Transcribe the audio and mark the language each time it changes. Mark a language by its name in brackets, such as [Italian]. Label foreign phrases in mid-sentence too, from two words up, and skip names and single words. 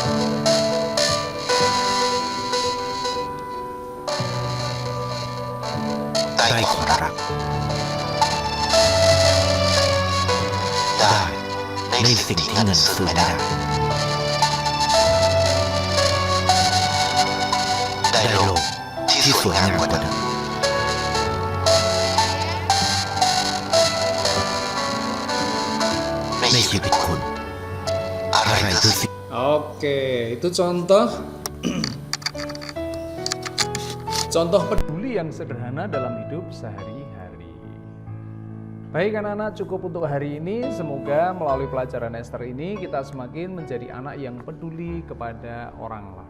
[Thai] ได้ความรัก ได้ในสิ่งที่เงินซื้อไม่ได้ ได้โลกที่สวยงามกว่าเดิม ในชีวิตคุณ อะไรคือสิ่ง [Indonesian] Oke, itu contoh contoh peduli yang sederhana dalam hidup sehari-hari. Baik anak-anak, cukup untuk hari ini. Semoga melalui pelajaran Ester ini kita semakin menjadi anak yang peduli kepada orang lain.